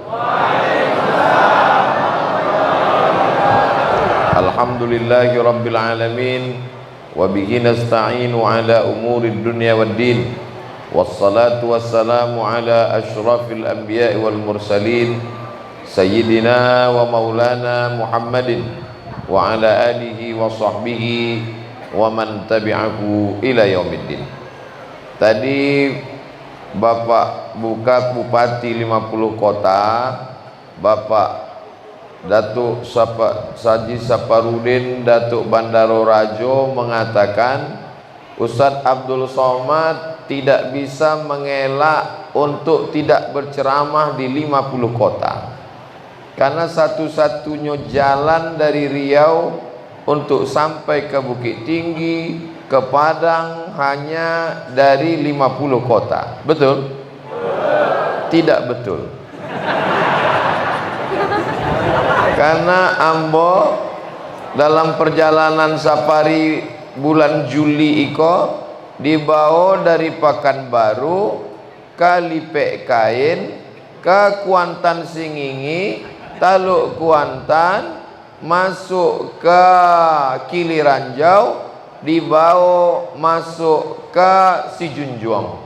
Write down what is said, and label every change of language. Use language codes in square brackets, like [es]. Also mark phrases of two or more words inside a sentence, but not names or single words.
[ar] الحمد لله رب العالمين وبه نستعين على أمور الدنيا والدين والصلاة والسلام على أشرف الأنبياء والمرسلين سيدنا ومولانا محمد وعلى آله وصحبه ومن تبعه إلى يوم الدين. [id] Tadi Bapak Bupati 50 Kota, Bapak Datuk Saji Saparudin Datuk Bandaro Rajo mengatakan Ustadz Abdul Somad tidak bisa mengelak untuk tidak berceramah di 50 kota, karena satu-satunya jalan dari Riau untuk sampai ke Bukit Tinggi, ke Padang hanya dari 50 kota. Betul? Tidak betul. Karena Ambo dalam perjalanan safari bulan Juli iko dibawa dari Pekanbaru ke Lipek Kain ke Kuantan Singingi, Taluk Kuantan, masuk ke Kiliranjau, dibawa masuk ke Sijunjuang.